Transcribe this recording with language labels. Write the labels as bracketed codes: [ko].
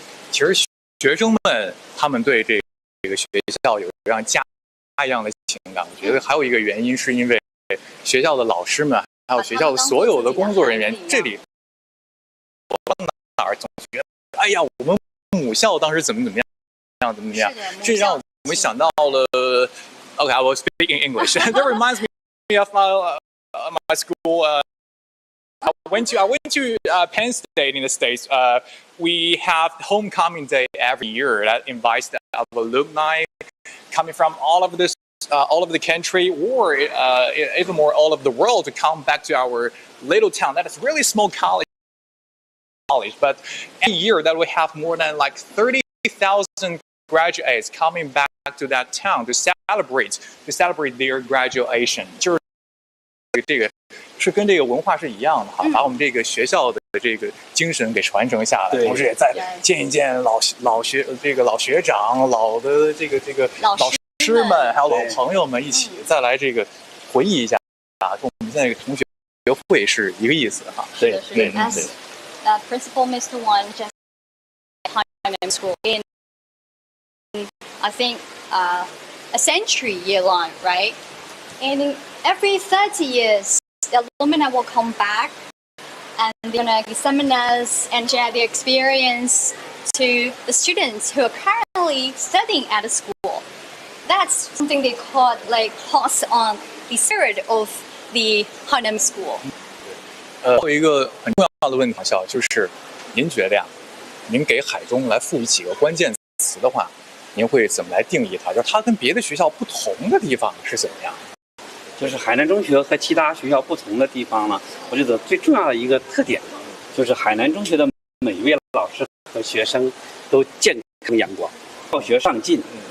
[zh] 其实学生们他们对这个学校有这样家一样的情感，我觉得还有一个原因是因为学校的老师们还有学校的所有的工作人员，这里我到哪儿总觉得，哎呀，我们母校当时怎么样，这让我们想到了。 [en] Okay, I will speak in English. That reminds me of my school. I went to Penn State in the States. We have homecoming day every year that invites the alumni coming from all over the country, or even more all over the world, to come back to our little town. That is really small college. But every year that we have more than like 30,000 graduates coming back to that town to celebrate their graduation. [zh] 就是这个是跟这个文化是一样的哈，把我们这个学校的这个精神给传承下来，同时也再见一见老学长、老的这个老师们，还有老朋友们一起再来这个回忆一下跟我们现在这个同学会是一个意思哈。对。 [en] Principal Mr. Wan just Hainan Middle School in, I think, a century year long, right? And every 30 years, the alumni will come back and they're going to give seminars and share their experience to the students who are currently studying at the school. That's something they call like pass on the spirit of the Hainan School. [zh] 还有一个很重要的问题，就是您觉得呀，您给海中来赋予几个关键词的话，您会怎么来定义它？就是它跟别的学校不同的地方是怎么样？就是海南中学和其他学校不同的地方呢，我觉得最重要的一个特点，就是海南中学的每一位老师和学生都健康阳光，好学上进。